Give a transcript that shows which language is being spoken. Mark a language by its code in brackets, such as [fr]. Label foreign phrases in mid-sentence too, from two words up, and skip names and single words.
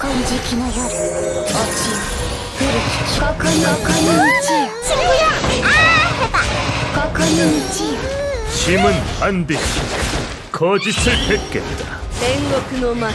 [ja] 金色の夜落ちよ古きここに道よ [ko] 친구야 해봐 [ja] ここに道よ [ko] 짐은 반드시 거짓을 뱉겠다. [ja] 煉獄の魔